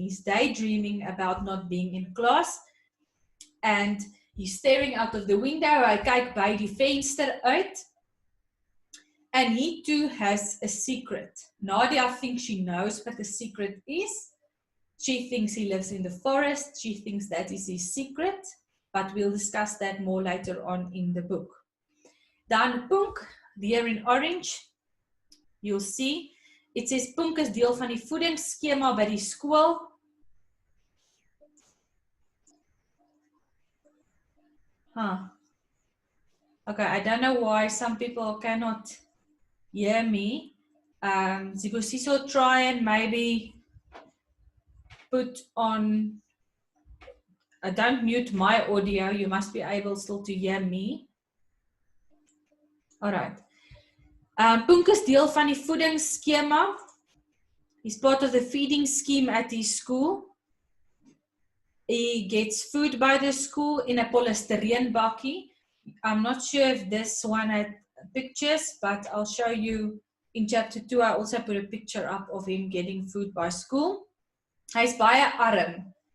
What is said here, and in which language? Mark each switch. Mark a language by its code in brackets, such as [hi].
[en] He's daydreaming about not being in class. And he's staring out of the window. [af] Hy kyk by die venster uit. [en] And he too has a secret. Nadia thinks she knows what the secret is. She thinks he lives in the forest. She thinks that is his secret. But we'll discuss that more later on in the book. Dan Punk, there in orange, you'll see, it says [af] Punk is deel van die voedingsskema by die skool. [en] Okay, I don't know why some people cannot hear me. Zibosiso, try and maybe put on, don't mute my audio, you must be able still to hear me. Alright. [af] Punk is deel van die voedingsskema. [en] He's part of the feeding scheme at his school. He gets food by the school in a polystyrene bakkie. I'm not sure if this one had pictures, but I'll show you in chapter 2. I also put a picture up of him getting food by school. [af] Hy's baie arm.